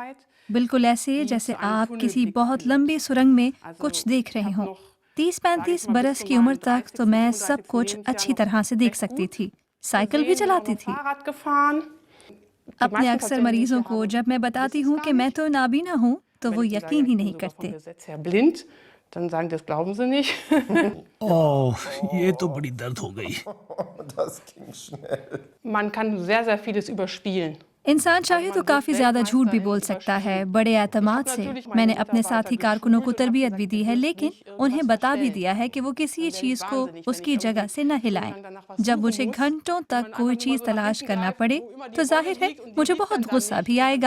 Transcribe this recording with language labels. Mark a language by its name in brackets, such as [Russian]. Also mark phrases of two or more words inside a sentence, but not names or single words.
[Urdu] بالکل ایسے جیسے آپ کسی بہت لمبی سرنگ میں کچھ دیکھ رہے ہوں. 30-35 برس کی عمر تک تو میں سب کچھ اچھی طرح سے دیکھ سکتی تھی، سائیکل بھی چلاتی تھی. اپنے اکثر مریضوں کو جب میں بتاتی ہوں کہ میں تو نابینا ہوں، تو وہ یقین ہی نہیں کرتے. [German] Dann sagen, das glauben sie nicht. [Urdu] یہ تو بڑی درد ہو گئی. [German] Man kann sehr, sehr vieles überspielen. [Urdu] انسان چاہے تو کافی زیادہ جھوٹ بھی بول سکتا ہے، بڑے اعتماد سے. میں نے اپنے ساتھی کارکنوں کو تربیت بھی دی ہے، لیکن انہیں بتا بھی دیا ہے کہ وہ کسی چیز کو اس کی جگہ سے نہ ہلائیں. جب مجھے گھنٹوں تک کوئی چیز تلاش کرنا پڑے تو ظاہر ہے مجھے بہت غصہ بھی آئے گا.